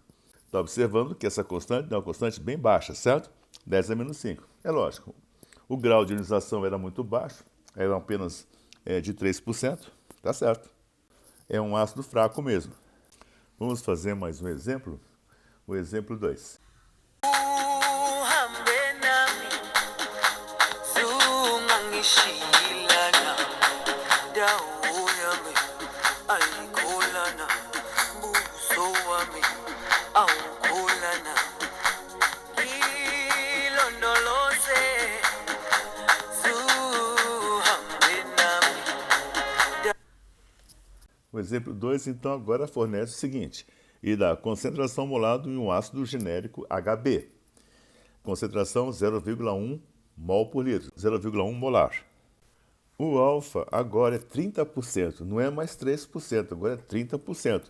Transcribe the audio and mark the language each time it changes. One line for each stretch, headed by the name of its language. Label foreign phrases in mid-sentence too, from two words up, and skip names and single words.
Portuguese: Está observando que essa constante é uma constante bem baixa, certo? 10 a menos 5. É lógico, o grau de ionização era muito baixo, era apenas de 3%, tá certo? É um ácido fraco mesmo. Vamos fazer mais um exemplo? O exemplo 2.
Zulu: uhambe nami zungangishilana dawo yami ayikholana buso wami awukholana ilondoloze zuhambe nami.
Portuguese: O exemplo 2, então, agora fornece o seguinte, e dá concentração molar em um ácido genérico HB. Concentração 0,1 mol por litro, 0,1 molar. O alfa agora é 30%, não é mais 3%, agora é 30%.